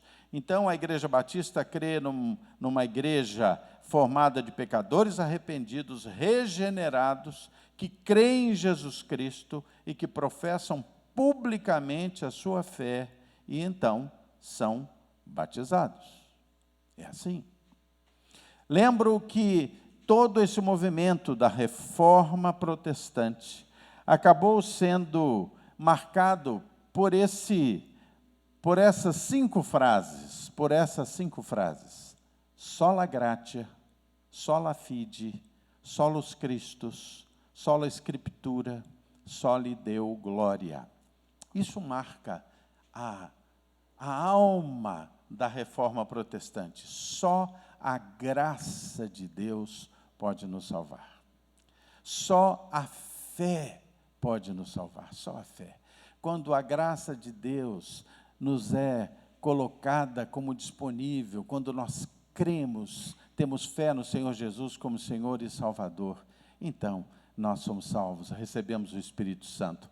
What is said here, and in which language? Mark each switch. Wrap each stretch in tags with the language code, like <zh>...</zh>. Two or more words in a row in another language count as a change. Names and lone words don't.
<pt>Então, a Igreja Batista crê numa igreja formada de pecadores arrependidos, regenerados, que creem em Jesus Cristo e que professam publicamente a sua fé e, então, são batizados. É assim. Lembro que todo esse movimento da reforma protestante acabou sendo marcado por essas cinco frases,</pt> <la>sola gratia, sola fide, solus Christus, sola Scriptura, soli Deo gloria.</la> <pt>Isso marca a alma da reforma protestante. Só a graça de Deus pode nos salvar. Só a fé pode nos salvar, só a fé. Quando a graça de Deus nos é colocada como disponível, quando nós cremos, temos fé no Senhor Jesus como Senhor e Salvador, então nós somos salvos, recebemos o Espírito Santo.</pt>